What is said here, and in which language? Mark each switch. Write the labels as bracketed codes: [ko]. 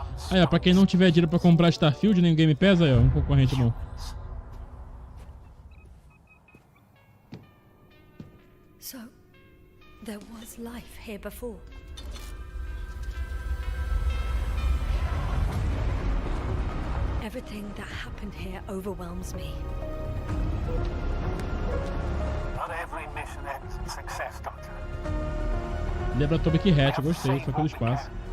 [pt] Aí, ó, pra quem não tiver dinheiro pra comprar Starfield nem o Game Pass, aí, ó, um concorrente bom. [en] So, there was life here before. Everything that happened here overwhelms me. Not every mission ends in success, Doctor. [pt] Lembra Atomic Hat, eu gostei, foi pelo espaço.